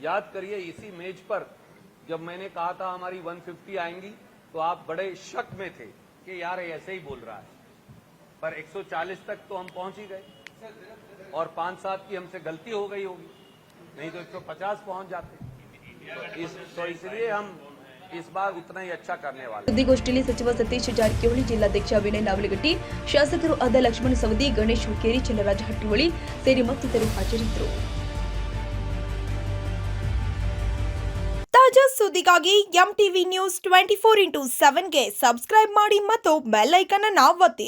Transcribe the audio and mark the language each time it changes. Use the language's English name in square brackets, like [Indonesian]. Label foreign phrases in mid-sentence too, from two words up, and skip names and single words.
[Hindi] याद करिए, इसी मेज पर जब मैंने कहा था हमारी 150 आएंगी तो आप बड़े शक में थे कि यार ऐसे ही बोल रहा है, पर 140 तक तो हम पहुंच ही गए और 5-7 की हमसे गलती हो गई होगी, नहीं तो 150 पहुंच जाते। तो इसलिए हम इस बार उतना ही अच्छा करने वाले। [Kannada] ಸುದ್ದಿಗೋಷ್ಠಿಯಲ್ಲಿ ಸಚಿವ ಸತೀಶ್ ಜಾರಕಿಹೊಳಿ, ಜಿಲ್ಲಾಧ್ಯಕ್ಷ ವಿನಯ್ ನಾವಲಗಟ್ಟಿ, ಶಾಸಕರು ಆದ ಲಕ್ಷ್ಮಣ ಸವದಿ, ಗಣೇಶ್ ಹುಕ್ಕೇರಿ, ಚನ್ನರಾಜ ಹಟ್ಟಿಹೊಳಿ ಸೇರಿ ಮತ್ತಿತರರು ಹಾಜರಿದ್ದರು. ತಾಜಾ ಸುದ್ದಿಗಾಗಿ ಎಂಟಿವಿ ನ್ಯೂಸ್ 24/7ಗೆ ಸಬ್ಸ್ಕ್ರೈಬ್ ಮಾಡಿ ಮತ್ತು [English] bell icon [Kannada] ಅನ್ನು ಒತ್ತಿ.